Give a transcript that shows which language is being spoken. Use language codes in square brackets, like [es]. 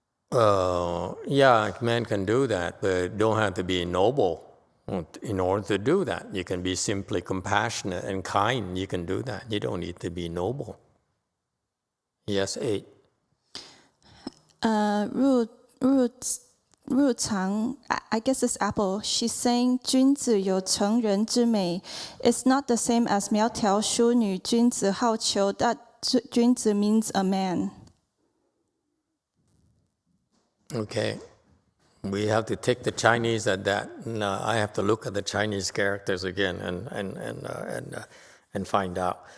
[en] Yeah, a man can do that, but don't have to be noble in order to do that. You can be simply compassionate and kind. You can do that. You don't need to be noble. Yes, 8. Ru Chang, I guess it's Apple. She's saying [zh] 君子有成人之美. [en] It's not the same as [zh] 苗条淑女君子好逑. [en] That 君子 means a man. Okay. We have to take the Chinese at that. No, I have to look at the Chinese characters again and find out.